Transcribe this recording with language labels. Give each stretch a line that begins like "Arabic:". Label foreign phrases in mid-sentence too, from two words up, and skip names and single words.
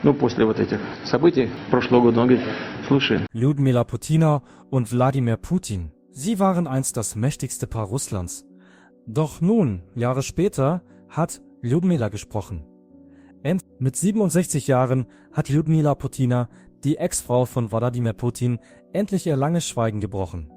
Russian: Ну, после вот этих событий прошлого года, он говорит, слушай.
German: Ljudmila Putina und Wladimir Putin. Sie waren einst das mächtigste Paar Russlands. Doch nun, Jahre später, hat Ljudmila gesprochen. Mit 67 Jahren hat Ljudmila Putina, die Ex-Frau von Wladimir Putin, endlich ihr langes Schweigen gebrochen.